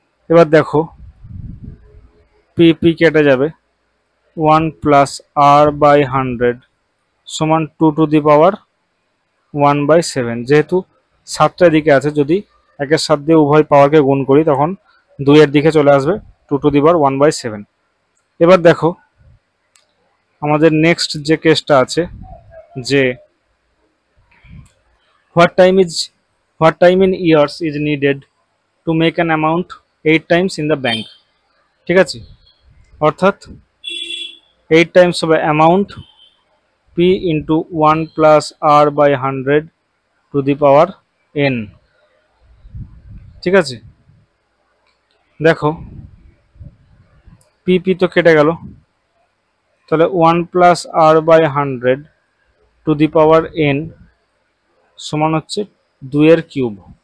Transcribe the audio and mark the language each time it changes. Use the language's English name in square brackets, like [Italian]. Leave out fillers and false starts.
[Bangla] এবার দেখো p কেটে যাবে, 1 প্লাস r বাই 100 সমান 2 টু দি পাওয়ার 1 বাই 7। যেহেতু 7টা দিকে আছে, যদি 1-এর 7 দিয়ে উভয় পাওয়ারকে গুণ করি তখন 2-এর দিকে চলে আসবে 2 টু দি পাওয়ার 1 বাই 7। এবার দেখো আমাদের নেক্সট যে কেসটা আছে যে [English] what time in years is needed to make an amount 8 times in the bank. [Bangla] ঠিক আছে, অর্থাৎ 8 টাইমস হবে amount p into 1 plus r by 100 to the power n। ঠিক আছে, দেখো p তো কেটে গেল, তাহলে 1 plus r by 100 to the power n সমান হচ্ছে 2 এর কিউব।